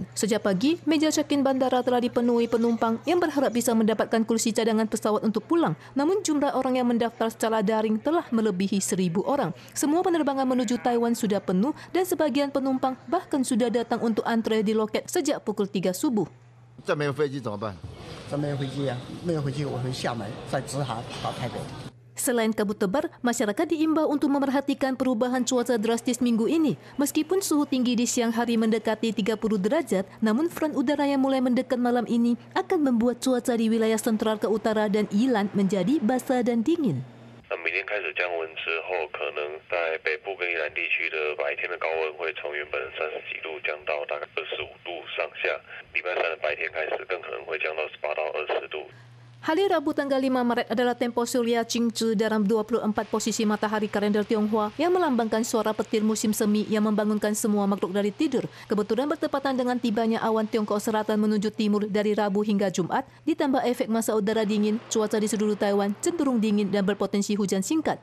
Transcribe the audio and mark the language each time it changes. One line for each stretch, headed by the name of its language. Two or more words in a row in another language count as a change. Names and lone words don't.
Indonesian: Sejak pagi, meja check-in bandara telah dipenuhi penumpang yang berharap bisa mendapatkan kursi cadangan pesawat untuk pulang. Namun jumlah orang yang mendaftar secara daring telah melebihi 1,000 orang. Semua penerbangan menuju Taiwan sudah penuh dan sebagian penumpang bahkan sudah datang untuk antre di loket sejak pukul 3 subuh.
Chinese: 这没有飞机怎么办？这没有飞机啊，没有飞机我会厦门再直航到台北。
Indonesian: Selain kabut tebal, masyarakat diimbau untuk memerhatikan perubahan cuaca drastis minggu ini. Meskipun suhu tinggi di siang hari mendekati 30 derajat, namun front udara yang mulai mendekat malam ini akan membuat cuaca di wilayah sentral ke utara dan Yilan menjadi basah dan dingin.
Chinese: 明天开始降温之后，可能在北部跟宜兰地区的白天的高温会从原本30几度降到大概25度上下。礼拜三的白天开始，更可能会降到18到20度。
Indonesian: Hari Rabu tanggal 5 Maret adalah tempo surya Qingzhi dalam 24 posisi matahari kalender Tionghoa yang melambangkan suara petir musim semi yang membangunkan semua makhluk dari tidur. Kebetulan bertepatan dengan tibanya awan Tiongkok Selatan menuju timur dari Rabu hingga Jumat, ditambah efek masa udara dingin, cuaca di seluruh Taiwan cenderung dingin dan berpotensi hujan singkat.